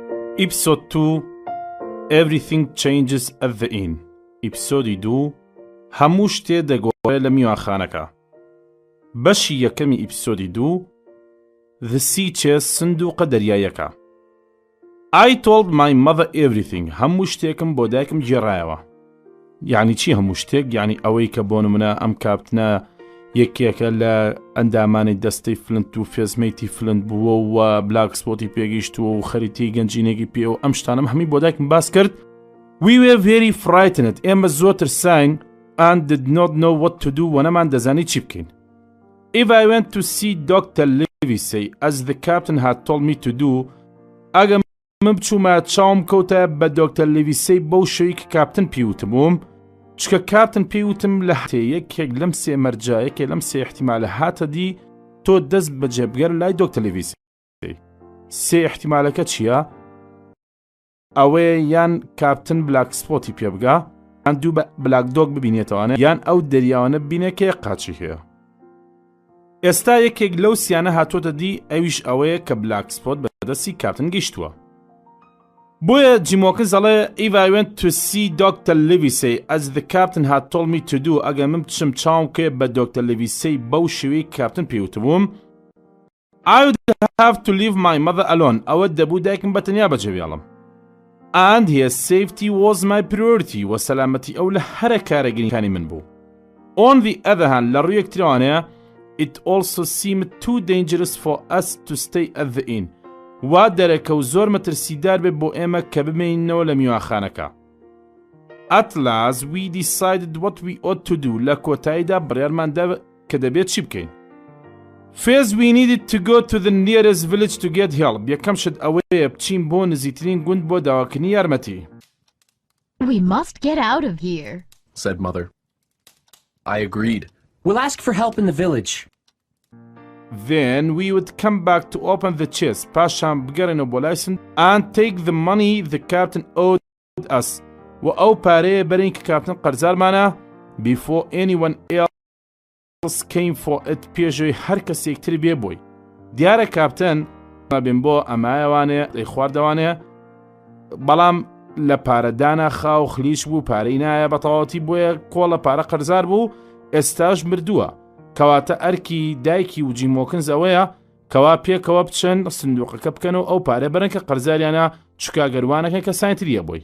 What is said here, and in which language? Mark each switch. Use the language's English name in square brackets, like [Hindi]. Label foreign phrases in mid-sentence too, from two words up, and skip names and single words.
[English] ئیپسۆد 2 Everything changes at the inn. [Central Kurdish] ئیپسۆدی 2 هەموو شتێ دەگۆڕێ لە میوانخانەکە. بەشی یەکەمی ئیپسۆدی 2 The Sea Chest سندوقە دەریایەکە. [English] I told my mother everything. [Central Kurdish] هەموو شتێکم بۆ دایکم گێڕایەوە. یعنی چی هەموو شتێک؟ یعنی ئەوەی کە بۆ نمونە ئەم کاپتنە یەکێکە لە ئەندامانی دەستەی فلنت و فێزمەیتی فلنت بووە و بلاک سپۆتی پێگەیشتووە و خەریتی گەنجینێکی پێ و ئەم شتانم هەمی بۆ دایکم باس کرد. [English] We were very frightened. [Central Kurdish] ئێمە زۆر ترساین [English] and did not know what to do [Central Kurdish] و نەمان دەزانی چی بکەین. [English] If I went to see Dr. Livesey as the captain had told me to do, [Central Kurdish] ئەگە من بچوومە چاوم کەوتە بە دۆکتەر لیڤیسەی بەو شەوی کە کاپتن پێوتم بووم، چکە کاپتن پێوتم لە یەکێک لەم سێ مەرجایەکێ لەم سێ احتیمالە هاتە دی تۆ دەست بە جێبگەر لای دۆکتەر لیڤیسەی. سێ احتیمالەکە چییە؟ ئەوەیە یان کاپتن بلاک سپۆتی پێ بگا، یان دوو بە بلاک دۆگ ببینێتەوەنە، یان ئەو دەریاوانە ببینێ کە قاچی هەیە. ئێستا یەکێک لەو سیانە هاتۆتە دی، ئەویش ئەوەیە کە بلاک سپۆت بەدەستی کاپتن گەیشتووە. بۆیە جیمۆکن زەڵێ [English] If I went to see Dr. Livesey as the captain had told me to do, [Central Kurdish] ئەگە من بچم چاوم کێ بە دۆکتەر لیڤیسەی بەو شێوەی کاپتن پێوتبووم، [English] I would have to leave my mother alone. [Central Kurdish] ئەوە دەبوو دایکم بەتەنیا بەجێبێڵم. [English] And his safety was my priority. [Central Kurdish] و سەلامەتی ئەو لە هەرە کارەگرینەکانی من بوو. [English] On the other hand, [Central Kurdish] لە ڕوویەک ترەوانەیە [English] it also seemed too dangerous for us to stay at the inn. [Central Kurdish] وا دەرەکە و زۆر مەترسیدار بێ بۆ ئێمە کە بمێنینەوە لە میوانخانەکە. [English] At last we decided what we ought to do. [Central Kurdish] لە کۆتاییدا بڕیارماندا کە دەبێت چی بکەین. [English] First we needed to go to the nearest village to get help. [Central Kurdish] یەکەم شت ئەوەیە بچین بۆ نزیکترین گوند بۆ داواکردنی یارمەتی. [English] We must get out of here, said Mother. I agreed. We'll ask for help in the village. Then we would come back to open the chest, [Central Kurdish] پاشان بگەڕێنەوە بۆ لایسن [English] and take the money the captain owed us. [Central Kurdish] و ئەو پارەیە بەرین کە کاپتن قەرزارمانە [English] before anyone else came for it. [Central Kurdish] پێشەوەی هەر کەسێکتر بێ بۆی. دیارە کاپتن بێن بۆ ئەمایەوانێ دەی خواردەوانێ، بەڵام لە پارەدانا خاو خلیش بوو، پارەی نایە بەتەواوەتی، بۆیە کۆڵە پارە قەرزار بوو، ئێستاش مردووە. کەواتە ئەرکی دایکی و جیمۆکنز ئەوەیە کەوا پێکەوە بچن سندوقەکە بکەنەوە ئەو پارە بەرن کە قەرزاریانە چکاگەروانەکە کە ساینتریە بۆی.